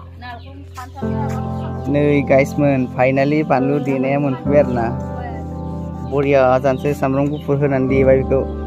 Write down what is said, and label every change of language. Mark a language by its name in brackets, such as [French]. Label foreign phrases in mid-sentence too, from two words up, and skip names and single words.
[Bodo] Nih [English] guys finally [Bodo] pandu dine moनफैबाय आरोना बरिया जानसै सामब्राम गुफुर होनानै देबाय बेखौ